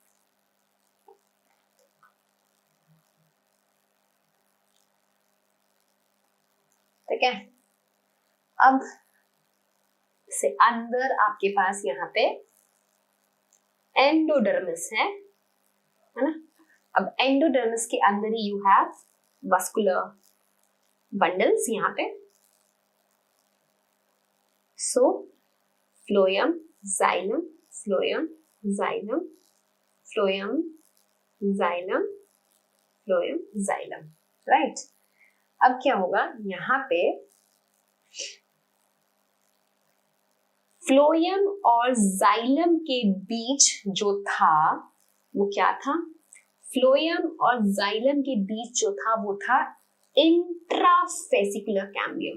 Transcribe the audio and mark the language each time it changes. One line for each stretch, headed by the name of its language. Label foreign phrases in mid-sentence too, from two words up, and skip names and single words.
Hindi: ठीक है, अब से अंदर आपके पास यहाँ पे एंडोडर्मिस है ना। अब एंडोडर्मिस के अंदर ही
English: you have vascular bundles
Hindi: यहाँ पे।
English: So, phloem, xylem, phloem, xylem, phloem, xylem, phloem, xylem, right?
Hindi: अब क्या होगा? यहाँ पे फ्लोएम और जाइलम के बीच जो था वो क्या था? फ्लोएम और जाइलम के बीच जो था वो था इंट्राफेसिकुलर कैम्बियम।